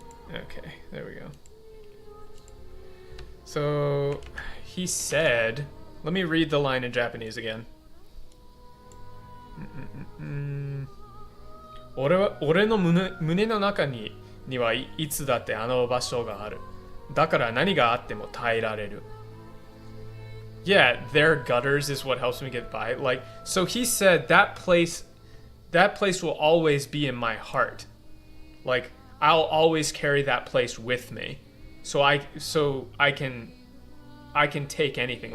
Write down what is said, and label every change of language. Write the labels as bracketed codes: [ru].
[en] Okay, there we go. So, he said... Let me read the line in Japanese again. [ja] 俺の胸の中にはいつだってあの場所がある。だから何があっても耐えられる。 [en] Yeah, their gutters is what helps me get by. Like, so he said that place will always be in my heart. Like, I'll always carry that place with me, so I can take anything.